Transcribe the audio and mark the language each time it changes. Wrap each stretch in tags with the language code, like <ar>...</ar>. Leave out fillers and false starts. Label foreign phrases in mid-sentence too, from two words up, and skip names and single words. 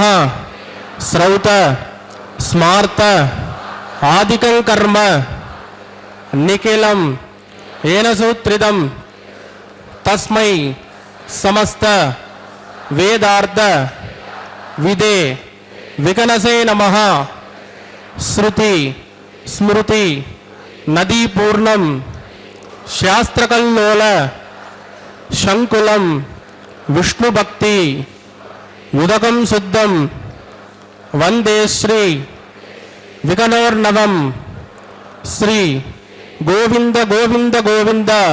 <sa>श्रौत स्मार्त आदिकं कर्म निखिलं येन सूत्रितं तस्मै समस्त वेदार्थ विदे विकनसे नमः। శృతి స్మృతి నదీపూర్ణం శాస్త్రకల్లోల శంకులం విష్ణుభక్తి ఉదకం శుద్ధం వందే శ్రీ వికనోర్నవం శ్రీ గోవింద గోవింద గోవింద</sa>